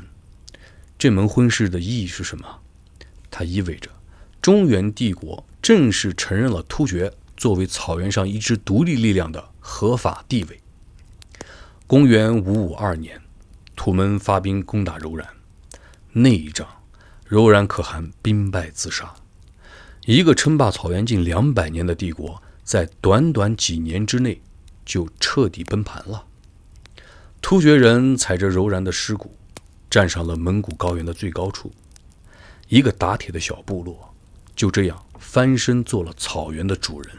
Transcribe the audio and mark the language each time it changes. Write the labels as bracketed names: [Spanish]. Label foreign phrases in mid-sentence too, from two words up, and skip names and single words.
[Chinese] 這門婚事的意義是什麼？它意味着中原帝國正式承認了突厥作為草原上一支獨立力量的合法地位。公元552年，土門發兵攻打柔然，那一仗，柔然可汗兵敗自殺。一個稱霸草原近200年的帝國，在短短幾年之內就徹底崩盤了。突厥人踩着柔然的屍骨，站上了蒙古高原的最高處。一個打鐵的小部落，就這樣翻身做了草原的主人。